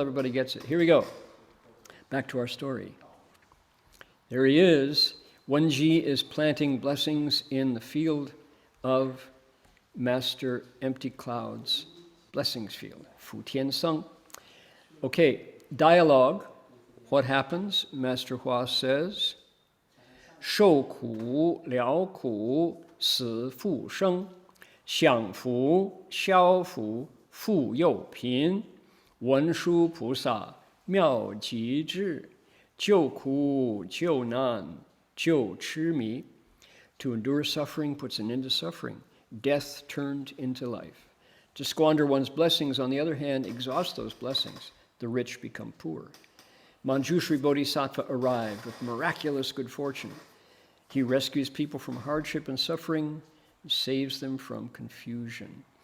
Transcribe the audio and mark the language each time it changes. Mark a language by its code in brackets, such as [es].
[en] Everybody gets it. Here we go. Back to our story. There he is. Wen Ji is planting blessings in the field of Master Empty Cloud's blessings field. Fu Tian Seng. Okay, dialogue. What happens? Master Hua says, [zh] 受苦了苦死复生 享福消福复又贫 文殊菩萨妙极智 救苦救难救痴迷 [en] To endure suffering puts an end to suffering. Death turned into life. To squander one's blessings, on the other hand, exhaust those blessings. The rich become poor. Manjushri Bodhisattva arrived with miraculous good fortune. He rescues people from hardship and suffering, and saves them from confusion.